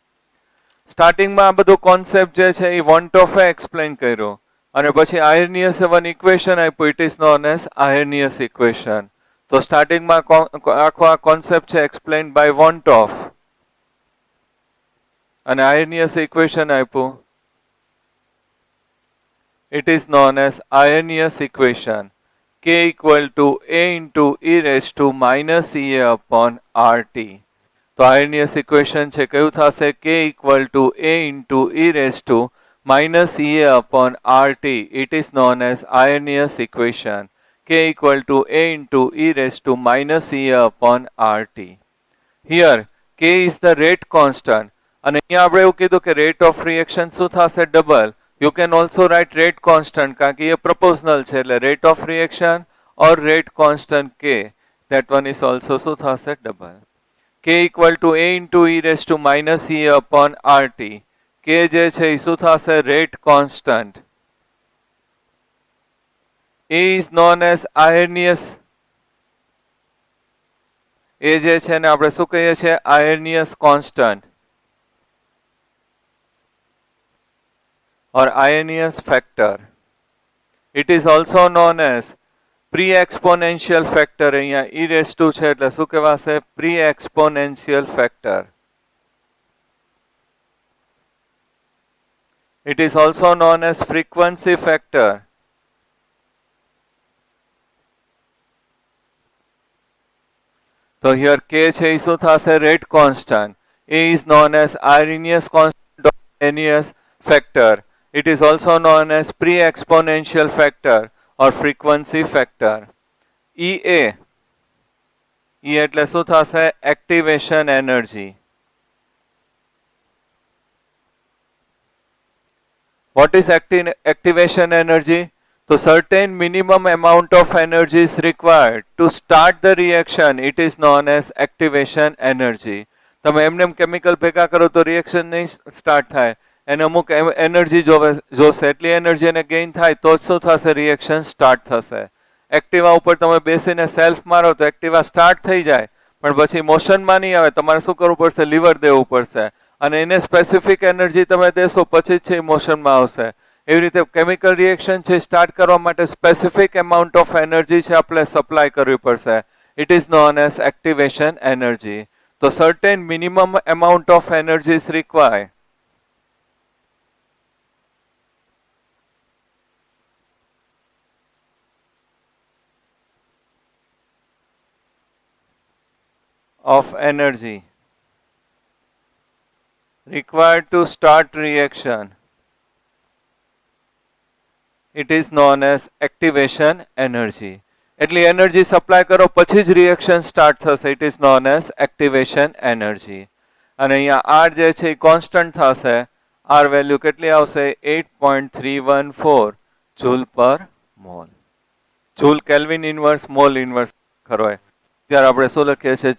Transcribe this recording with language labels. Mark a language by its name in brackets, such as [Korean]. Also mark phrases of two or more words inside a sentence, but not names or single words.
[Gujarati] સ્ટાર્ટિંગમાં આ બધું કોન્સેપ્ટ જે છે એ વોન ટોફે એક્સપ્લેન કર્યો. અને પછી [English] Arrhenius one equation આપ્યું, it is known as Arrhenius equation. [Gujarati] તો સ્ટાર્ટિંગમાં આખો આ કોન્સેપ્ટ છે [English] explain by [Gujarati] વોન્ટ ઓફ, અને [English] Arrhenius equation [Gujarati] આપ્યું, [English] it is known as Arrhenius equation. K equal to A into e raised to minus EA upon RT. [Gujarati] તો [English] Arrhenius equation [Gujarati] છે કયું થશે? [English] K equal to A into e raised to minus EA upon RT. It is known as Arrhenius equation. K equal to A into e raised to minus EA upon RT. Here K is the rate constant. [Gujarati] અને અહીંયા આપણે એવું કીધું કે [English] rate of reaction [Gujarati] શું થશે? ડબલ. [English] You can also write rate constant [Gujarati] કારણ કે એ [English] proportional [Gujarati] છે, એટલે [English] rate of reaction or rate constant K, that one is also [Gujarati] શું થશે? [English] ડબલ. K equal to A into e raised to minus E upon RT. [Gujarati] K જે છે એ શું થશે? [English] rate constant. A is known as Arrhenius. [Gujarati] એ જે છે ને આપણે શું કહીએ છીએ? [English] Arrhenius constant or Arrhenius factor. It is also known as pre-exponential factor. [Gujarati] અહીંયા [English] e raised to [Gujarati] છે એટલે શું કહેવાશે? [English] pre-exponential factor. It is also known as frequency factor. [Gujarati] તો here K છે એ શું થશે? [English] rate constant. A is known as Arrhenius constant or Arrhenius factor. It is also known as pre-exponential factor or frequency factor. [Gujarati] EA. E એટલે શું થશે? [English] activation energy. What is activation energy? So certain minimum amount of energy is required to start the reaction. It is known as activation energy. [Gujarati] તમે એમને કેમિકલ ભેગા કરો તો રિએક્શન નહીં સ્ટાર્ટ થાય, એને અમુક એનર્જી જોશે, એટલી એનર્જી એને ગેઇન થાય તો જ શું થશે? રિએક્શન સ્ટાર્ટ થશે. એક્ટિવા ઉપર તમે બેસીને સેલ્ફ મારો તો એક્ટિવા સ્ટાર્ટ થઈ જાય, પણ પછી મોશનમાં નહીં આવે, તમારે શું કરવું પડશે? લીવર દેવું પડશે, અને એને [English] specific energy [Gujarati] તમે દેશો પછી જ છે મોશનમાં આવશે. એવી રીતે [English] chemical reaction [Gujarati] છે સ્ટાર્ટ કરવા માટે [English] specific amount of energy [Gujarati] છે આપણે સપ્લાય કરવી પડશે. [English] it is known as activation energy. તો certain minimum amount of energy is required. of energy required to start reaction. It is known as activation energy. [Gujarati] એટલી [English] energy supply [Gujarati] કરો પછી જ [English] reaction start [Gujarati] થશે. [English] it is known as activation energy. [Gujarati] અને અહીંયા આર જે છે એ કોન્સ્ટન્ટ થશે. આર વેલ્યુ કેટલી આવશે? 8.314 [English] joule per mole. joule kelvin inverse, mole inverse [Gujarati] ખરો હોય ત્યારે આપણે શું લખીએ છીએ?